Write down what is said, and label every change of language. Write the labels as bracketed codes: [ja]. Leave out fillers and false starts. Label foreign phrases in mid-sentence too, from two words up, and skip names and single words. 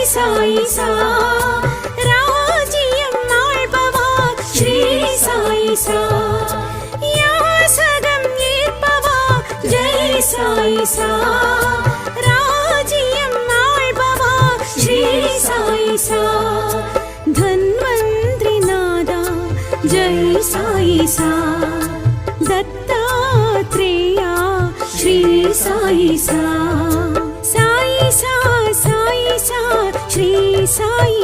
[ta] சாயி சா ராஜ்யம் ஆள்பவா ஸ்ரீ சாயி சா யாசகம் ஏற்பவா ஜெய் சாயி சா ராஜ்யம் ஆள்பவா ஸ்ரீ சாயி சா [hi] धन्वंतरि नादा जय साई सा दत्तात्रेया श्री साई सा साई सा साई सा श्री साई